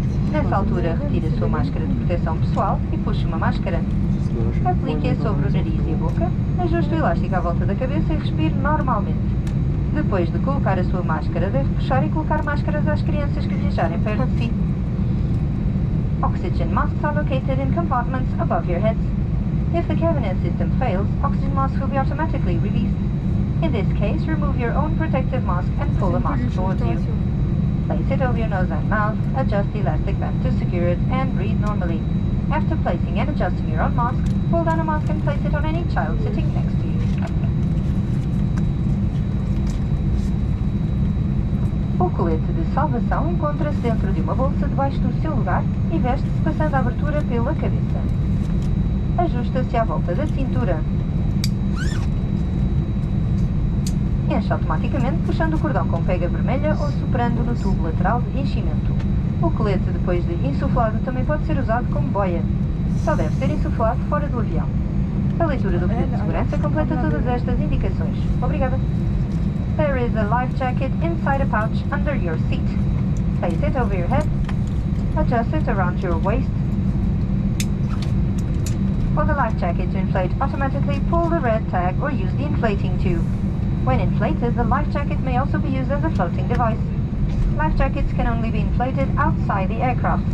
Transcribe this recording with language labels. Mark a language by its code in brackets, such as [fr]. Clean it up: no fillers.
[pt] Nessa altura, retire a sua máscara de proteção pessoal e puxe uma máscara. Aplique-a sobre o nariz e a boca, ajuste o elástico à volta da cabeça e respire normalmente. Depois de colocar a sua máscara, deve puxar e colocar máscaras às crianças que viajarem perto de si. [en] Oxygen masks are located in compartments above your heads. If the cabinet system fails, oxygen masks will be automatically released. In this case, remove your own protective mask and pull the mask towards you. Place it over your nose and mouth, adjust the elastic band to secure it, and breathe normally. After placing and adjusting your own mask, pull down a mask and place it on any child sitting next to you. [pt] O colete de salvação encontra-se dentro de uma bolsa debaixo do seu lugar e veste-se passando a abertura pela cabeça. Ajusta-se à volta da cintura. Enche automaticamente puxando o cordão com pega vermelha ou soprando no tubo lateral de enchimento. O colete, depois de insuflado, também pode ser usado como boia. Só deve ser insuflado fora do avião. A leitura do bilhete de segurança completa todas estas indicações. Obrigada. [en] There is a life jacket inside a pouch under your seat. Place it over your head. Adjust it around your waist. For the life jacket to inflate automatically, pull the red tag or use the inflating tube. When inflated, the life jacket may also be used as a floating device. Life jackets can only be inflated outside the aircraft.